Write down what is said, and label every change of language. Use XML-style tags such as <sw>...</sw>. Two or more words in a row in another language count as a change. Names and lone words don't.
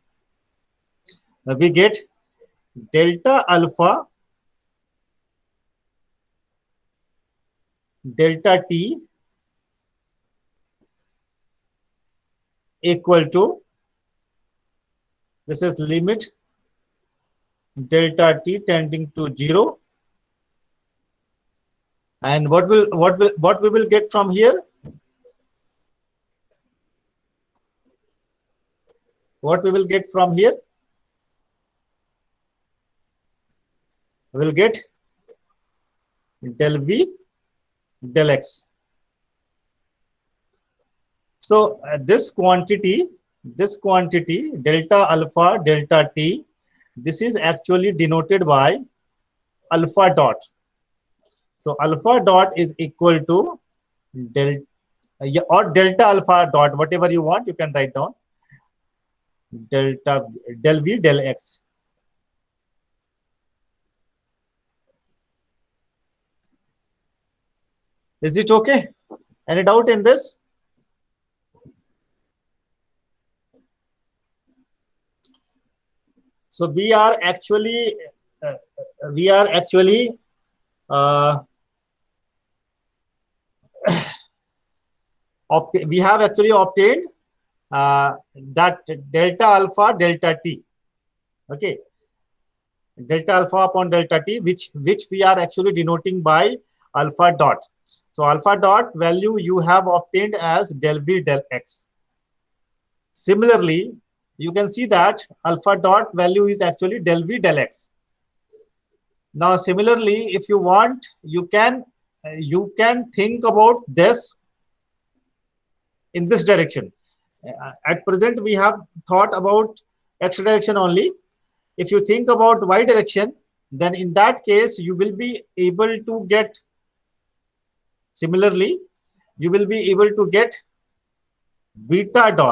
<en>delta alpha delta T equal to, this is limit delta T tending to 0. And what we will get from here? What we will get from here? We will get del V del X. So this quantity delta alpha delta T, this is actually denoted by alpha dot. So alpha dot is equal to del or delta alpha dot, whatever you want, you can write down delta del V del X. Is it okay? Any doubt in this? So we are actually uh, uh, we have actually obtained that delta alpha delta T. Okay, delta alpha upon delta T, which we are actually denoting by alpha dot. So alpha dot value you have obtained as del V del X. Similarly, you can see that alpha dot value is actually del V del X. Now similarly, if you want, you can think about this in this direction. At present, we have thought about X direction only. If you think about Y direction, then in that case, you will be able to get, similarly, you will be able to get beta dot.</en>